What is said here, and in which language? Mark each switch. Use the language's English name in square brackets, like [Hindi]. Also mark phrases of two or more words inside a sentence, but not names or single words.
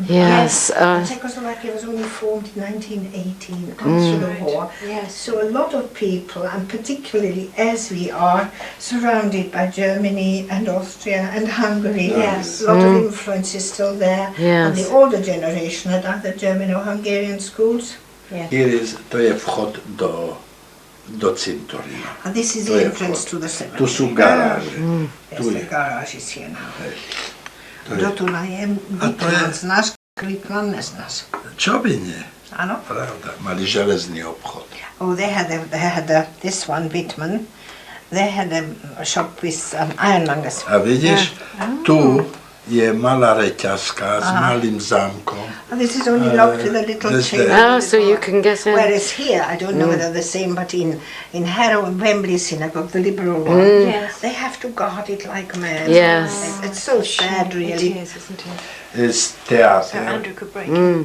[English] Yes. Czechoslovakia was only formed in 1918 after the war. Yes. So a lot of people, and particularly as we are surrounded by Germany and Austria and Hungary, Yes. a lot of influence is still there. And the Yes. older generation had either German or Hungarian schools. Yes. Here is, [Slovak] to je vchod do cintorína. [English] And this is [Slovak] To [English] the [Slovak] je [English] entrance [Slovak] vchod. [English] to the cemetery. [Slovak] Tu sú garáže. [English] Yes, [Slovak] Tu [English] the [Slovak] je. [English] garage is here now. [Slovak] To je. Kto tu najem? A to je- Vitman znáš, Klitman neznáš. Čo by nie? Áno? Pravda, mali železný obchod. [English] Oh, they had this one, Vitman, They had a shop with ironmongers. [Slovak] A vidíš, tu je malá reťazka s malým zámkom. [English] And this is only locked with a little this chain. there. Oh, so you can get in. Whereas here, I don't know whether the same, but in Harrow and Wembley Synagogue, the liberal one, Yes. they have to guard it like mad. Yes. It's so sad, really. It is, isn't it? Is So teatr, Andrew could break it.